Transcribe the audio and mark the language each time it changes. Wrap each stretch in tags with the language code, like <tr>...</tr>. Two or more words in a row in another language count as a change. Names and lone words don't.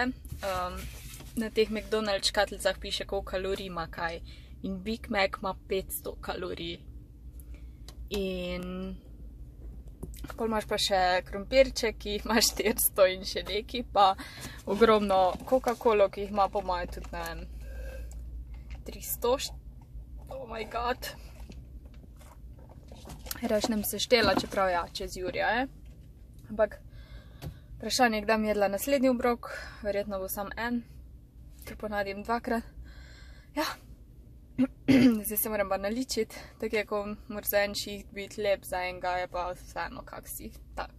<sl>Na teh McDonald's škatlicah piše, koliko kalorij ima kaj. In Big Mac ima 500 kalorij. In pol imaš pa še krompirček, ki jih ima 400 in še neki, pa ogromno Coca-Colo, ki jih ima po moje tudi, ne vem, 300.</sl> <en>Oh my god.</en> <sl>Rešnem se štela, čeprav ja, čez Jurja, Ampak vprašanje, kdaj mi jedla naslednji obrok, verjetno bo sam en, ker ponadim 2-krat. Ja, zdaj se moram pa naličiti, tako je, ko mora za en šiht biti lep, za enega je pa vseeno kak si, tak.</sl>